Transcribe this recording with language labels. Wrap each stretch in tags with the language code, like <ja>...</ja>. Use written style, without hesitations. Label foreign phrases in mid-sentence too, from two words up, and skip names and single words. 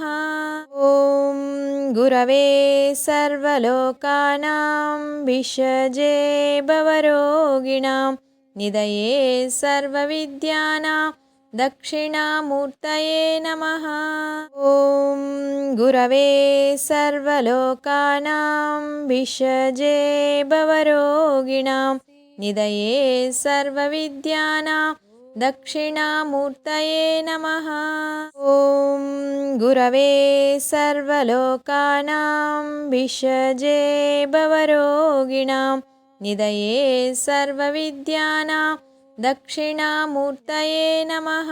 <sa>ఓం గురవే సర్వలోకానాం విషజే భవరోగిణాం నిదయే సర్వవిద్యానాం దక్షిణామూర్తయే నమః. ఓం గురవే సర్వలోకానాం విషజే భవరోగిణాం నిదయే సర్వవిద్యానాం दक्षिणामूर्तये नमः। ॐ गुरवे सर्वलोकानां विषजे भवरोगिणां निधये सर्वविद्यानां दक्षिणामूर्तये नमः।</sa>